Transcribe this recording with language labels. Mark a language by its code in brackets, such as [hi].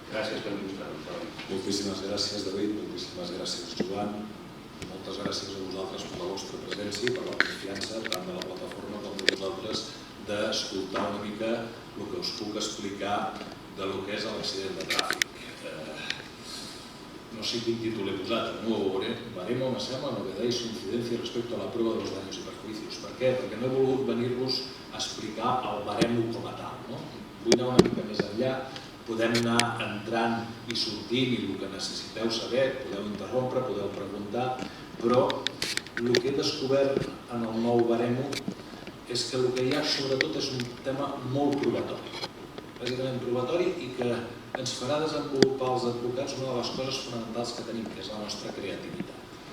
[ca] Gràcies per il·lustrar-ho. Moltíssimes gràcies, David, moltíssimes gràcies, Joan. Moltes gràcies a vosaltres per la vostra presència i per la confiança tant de la plataforma com de vosaltres d'escoltar una mica el que us puc explicar de lo que és l'accident de tràfic. No sé quin títol he posat, [es] el nuevo baremo, [ca] me sembla, [es] novedad y su incidencia respecto a la prueba de los daños y perjuicios. [ca] Per què? Perquè no he volgut venir-vos a explicar el baremo com a tal. Vull anar una mica més enllà, podem anar entrant i sortint i el que necessiteu saber, podeu interrompre, podeu preguntar, però el que he descobert en el nou baremo és que el que hi ha sobretot és un tema molt probatori, bàsicament probatori, i que ens farà desenvolupar els advocats una de les coses fonamentals que tenim, que és la nostra creativitat.